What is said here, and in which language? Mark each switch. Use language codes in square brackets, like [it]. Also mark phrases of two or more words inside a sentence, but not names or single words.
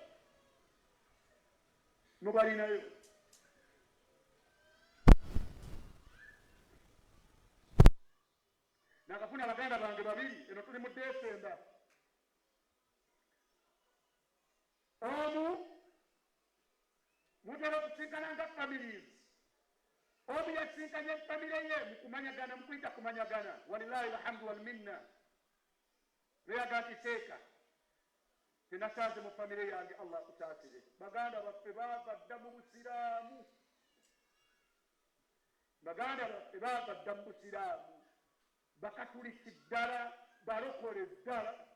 [lg] Nakafuna baganda bange babiri, eno tuli mu Desemba. Omu mutera okusinkana nga families, omu yasinkanye famire ye mu kumanyagana, mu kuyita kumanyagana. [ar] ولله الحمد والمنة. [lg] Beyaga nti seeka tenasanze mu famire yange, Allah akusaasire. Baganda baffe baava dda mu busiraamu. Baganda baffe baava dda mu busiraamu. Bakatuliki ddala, balokole ddala.